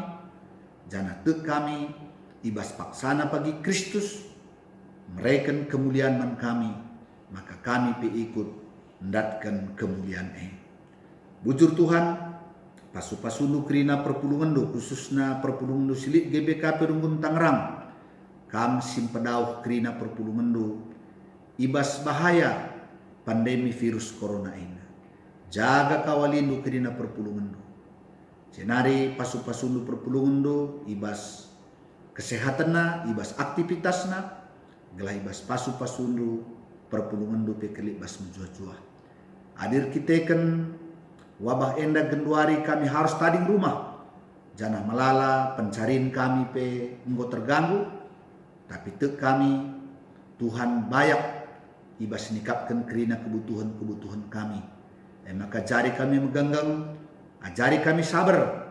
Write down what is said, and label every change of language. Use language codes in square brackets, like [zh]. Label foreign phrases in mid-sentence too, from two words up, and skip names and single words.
[btx] Janah tek kami ibas paksana pagi Kristus, mereken kemuliaan man kami, maka kami pe ikut mendatkan kemuliaan Bujur Tuhan, pasu-pasundu kerina perpulungan do, khususnya perpulungan do silit GBK Perunggun Tangerang. Kam simpedauh kerina perpulungan do, ibas bahaya pandemi virus corona ini. Jaga kawalindu kerina perpulungan do. Senari pasu-pasundu perpulungan do, ibas kesehatan na, ibas aktivitas na, gelah ibas pasu-pasundu perpulungan do pekelik bas menjua-jua. Hadir kita kan wabah enda genduari kami harus tading rumah. Jangan melala pencarian kami pe enggo terganggu. Tapi tek kami Tuhan bayak ibas nikapkan kerina kebutuhan-kebutuhan kami. Maka jari kami meganggang, ajari kami sabar.